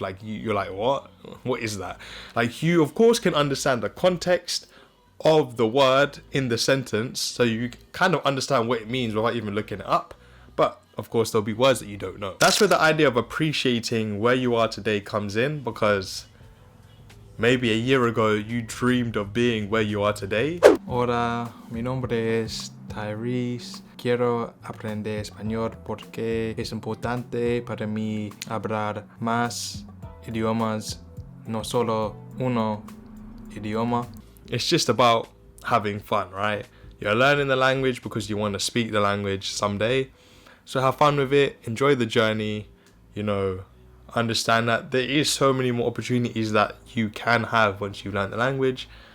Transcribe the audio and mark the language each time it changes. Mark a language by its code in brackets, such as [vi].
[en] Like you're like, what is that? Like you of course can understand the context of the word in the sentence, so you kind of understand what it means without even looking it up. But of course there'll be words that you don't know. That's where the idea of appreciating where you are today comes in, because maybe a year ago you dreamed of being where you are today. [es] Hola, mi nombre es Tyrese. Quiero aprender español porque es importante para mí hablar más idiomas, no solo uno idioma. [en] It's just about having fun, right? You're learning the language because you want to speak the language someday. So have fun with it, enjoy the journey, you know, understand that there is so many more opportunities that you can have once you've learned the language.